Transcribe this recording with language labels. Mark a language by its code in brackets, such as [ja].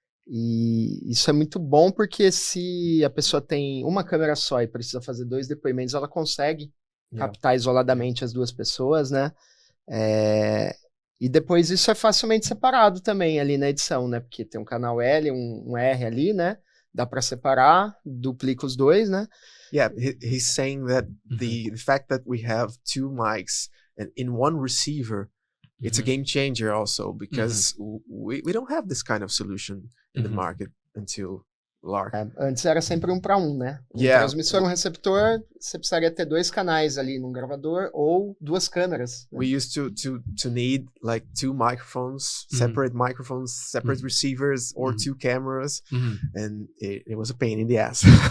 [pt] E isso é muito bom, porque se a pessoa tem uma câmera só e precisa fazer 2 depoimentos, ela consegue captar isoladamente as 2 pessoas, né? E depois isso é facilmente separado também ali na edição, né? Porque tem um canal L, um R ali, né? Dá para separar, duplica os 2, né? [en] Yeah, he's saying that the fact that we have 2 mics and in one receiver, it's a game changer also, because we don't have this kind of solution in the market until Lark. [pt] Antes era sempre 1 para 1, né? Transmissor, receptor, você precisaria ter 2 canais ali num gravador ou 2 câmeras. Né? [en] We used to need like 2 microphones, separate receivers, or 2 cameras, and it was a pain in the ass.